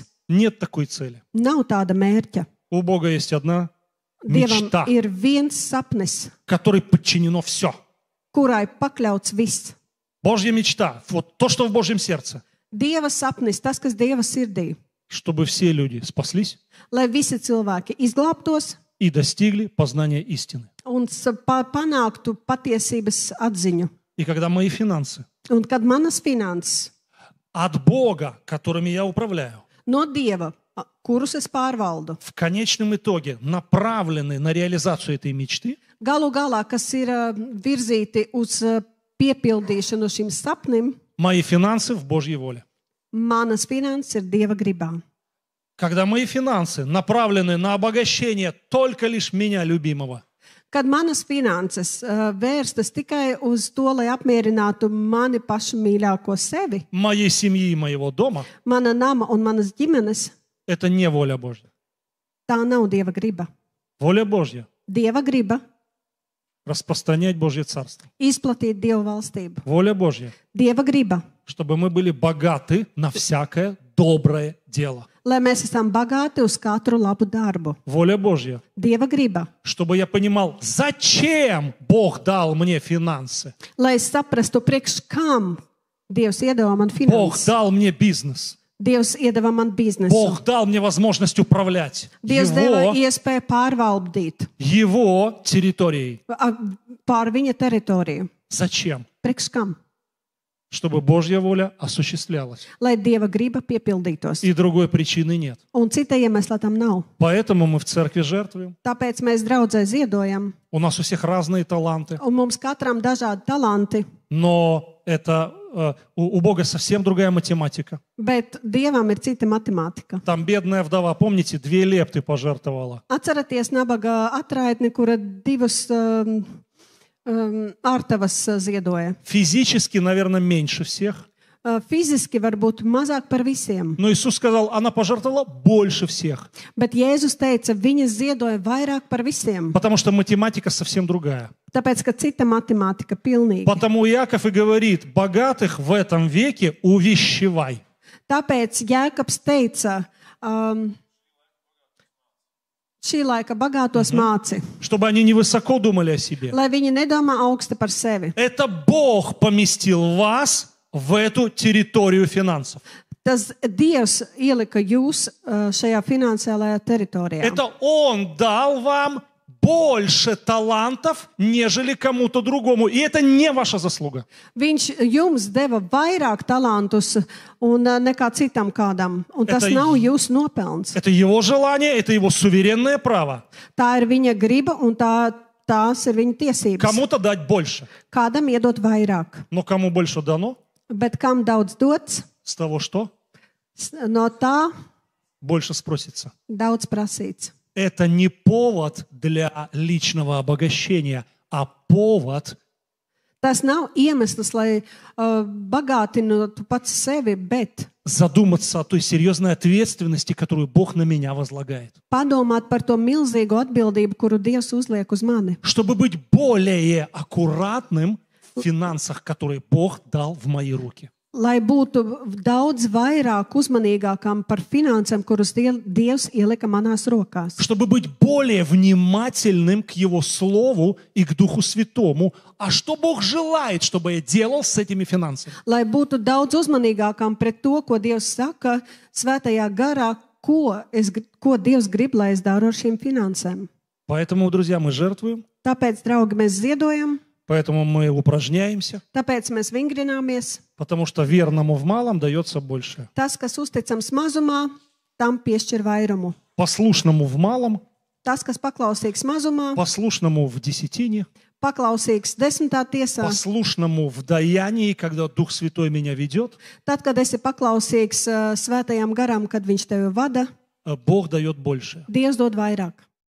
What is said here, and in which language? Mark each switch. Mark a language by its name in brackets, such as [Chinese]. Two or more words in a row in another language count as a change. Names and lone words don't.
[Russian] Нет такой цели. [Latvian] Nav tāda mērķa. [Russian] У Бога есть одна [Latvian] Dievam [Russian] мечта, [Latvian] ir viens sapnis, [Russian] которой подчинено все. [Latvian] kurai pakļauts viss. [Russian] Божья мечта, вот то, что в Божьем сердце, [Latvian] Dieva sapnis, tas, kas Dieva sirdī, [Russian] чтобы все люди спаслись [Latvian] lai visi cilvēki izglābtos [Russian] и достигли познания истины. [Latvian] un panāktu patiesības atziņu. [Russian] И когда мои финансы [Latvian] Un kad manas finanses [Russian] от Бога, которыми я управляю, [Latvian] no Dieva, kurus es pārvaldu, [Russian] в конечном итоге направлены на реализацию этой мечты, [Latvian] galu galā, kas ir virzīti uz piepildīšanu šim sapnim, [Russian] мои финансы в Божьей воле. [Latvian] manas finanses ir Dieva gribā. [Russian] Когда мои финансы направлены на обогащение только лишь меня, любимого, [Latvian] Kad manas finanses vērstas tikai uz to, lai apmierinātu mani pašu mīļāko sevi, [Russian] моей семьи и моего дома, [Latvian] mana nama un manas ģimenes, [Russian] это не воля Божья. [Latvian] tā nav Dieva griba. [Russian] Воля Божья [Latvian] Dieva griba [Russian] распространять Божье Царство. [Latvian] izplatīt Dieva valstību. [Russian] Воля Божья, [Latvian] Dieva griba, [Russian] чтобы мы были богаты на всякое доброе дело. [Latvian] lai mēs esam bagāti uz katru labu darbu. [Russian] Воля Божья, [Latvian] Dieva griba, [Russian] чтобы я понимал, зачем Бог дал мне финансы. [Latvian] lai es saprastu, priekš kam Dievs iedeva man [Russian] Бог [Latvian] finanses. [Russian] дал мне бизнес. [Latvian] Dievs iedeva man biznesu. [Russian] Бог дал мне возможность управлять [Latvian] Dievs deva iespēju pārvaldīt [Russian] Его территорией. [Latvian] pār viņa teritoriju. [Russian] Зачем? [Latvian] Priekš kam? [Russian] Чтобы Божья воля осуществлялась. [Latvian] Lai Dieva griba piepildītos. [Russian] И другой причины нет. [Latvian] Un cita iemesla tam nav. [Russian] Поэтому мы в церкви жертвуем. [Latvian] Tāpēc mēs draudzē ziedojam. [Russian] У нас у всех разные таланты. [Latvian] Un mums katram dažādi talanti. [Russian] Но это у Бога совсем другая математика. [Latvian] Bet Dievam ir cita matemātika. [Russian] Там бедная вдова, помните, 2 лепты пожертвовала. [Latvian] Atceraties nabaga atraitni, kura divas ārtavas ziedoja. [Russian] Физически, наверное, меньше всех. [Latvian] Fiziski varbūt mazāk par visiem. [Russian] Но Иисус сказал, она пожертвовала больше всех. [Latvian] Bet Jēzus teica, viņas ziedoja vairāk par visiem. [Russian] Потому что математика совсем другая. [Latvian] Tāpēc, ka cita matemātika pilnīgi. [Russian] Потому Иаков и говорит, богатых в этом веке увещевай. [Latvian] Tāpēc Jēkabs teica, šī laika bagātos māci, [Russian] Чтобы они не высоко думали о себе. [Latvian] lai viņi nedomā augsti par sevi. [Russian] Это Бог поместил вас в эту территорию финансов. [Latvian] Tas Dievs ielika jūs šajā finansiālajā teritorijā. [Russian] Это Он дал вам больше талантов, нежели кому-то другому. И это не ваша заслуга. [Latvian] Viņš jums deva vairāk talantus un nekā citam kādam. Un tas [Russian] Это [Latvian] nav jūsu nopelns. [Russian] Это Его желание, это Его суверенное право. [Latvian] Tā ir viņa griba un tā tās ir viņa tiesības. [Russian] Кому-то дать больше. [Latvian] Kādam iedot vairāk, [Russian] Но кому больше дано, [Latvian] bet kam daudz dots, [Russian] с того что? [Latvian] no tā [Russian] Больше спросится. [Latvian] daudz prasīts. [Russian] Это не повод для личного обогащения, а повод [Latvian] Tas nav iemesls, lai bagātinātu pats sevi, bet [Russian] задуматься о той серьезной ответственности, которую Бог на меня возлагает. [Latvian] padomāt par to milzīgo atbildību, kuru Dievs uzliek uz mani. [Russian] Чтобы быть более аккуратным в финансах, которые Бог дал в мои руки. [Latvian] Lai būtu daudz vairāk uzmanīgākam par finansēm, kuras Dievs ielika manās rokās. [Russian] Чтобы быть более внимательным к Его Слову и к Духу Святому. А что Бог желает, чтобы я делал с этими финансами? [Latvian] Lai būtu daudz uzmanīgākam pret to, ko Dievs saka svētajā garā, ko Dievs grib, lai es daru ar šīm finansēm. [Russian] Поэтому, друзья, мы жертвуем, [Latvian] Tāpēc, draugi, mēs ziedojam, [Russian] поэтому мы упражняемся, [Latvian] tāpēc mēs vingrināmies. [Russian] потому что верному в малом дается больше. [Latvian] Tas, kas uzticams mazumā, tam piešķir vairumu. [Russian] Послушному в малом, [Latvian] Tas, kas paklausīgs mazumā, [Russian] послушному в десятине, [Latvian] paklausīgs desmitā tiesā. [Russian] послушному в даянии, когда Дух Святой меня ведет, [Latvian] Tad, kad esi paklausīgs svētajam garam, kad viņš tevi vada, [Russian] Бог дает больше. [Latvian] Dievs dod vairāk.